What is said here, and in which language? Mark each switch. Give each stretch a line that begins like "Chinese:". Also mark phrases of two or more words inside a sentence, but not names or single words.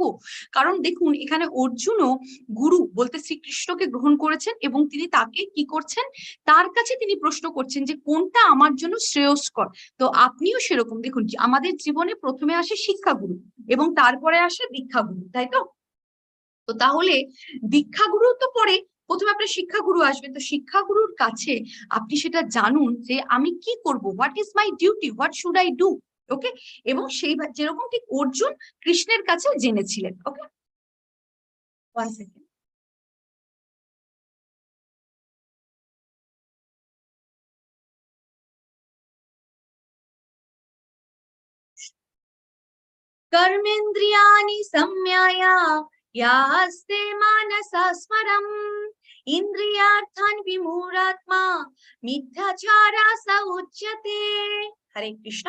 Bangla: কারণ দেখুন এখানে অর্জুনও গুরু বলতে শ্রীকৃষ্ণকে গ্রহণ করেছেন এবং তিনি তাকে কি করছেন, তার কাছে তিনি প্রশ্ন করছেন যে কোনটা আমার জন্য শ্রেয়স্কর। তো আপনিও সেরকম দেখুন, আমাদের জীবনে প্রথমে আসে শিক্ষাগুরু এবং তারপরে আসে দীক্ষাগুরু, তাই তো? তো তাহলে দীক্ষাগুরু তো পরে, প্রথমে আপনার শিক্ষাগুরু আসবে, তো শিক্ষাগুরুর কাছে আপনি সেটা জানুন যে আমি কি করব,
English: What is my duty, what should I do,
Bangla: ওকে। এবং সেই যেরকম ঠিক অর্জুন কৃষ্ণের কাছে জেনেছিলেন, ওকে। 1 সেকেন্ড।
Sanskrit: कर्मेन्द्रियाणि संयम्य यास्ते मनसा स्मरम् इंद्रियार्थान् विमूढात्मा मिथ्याचारा स उच्यते। हरे कृष्ण।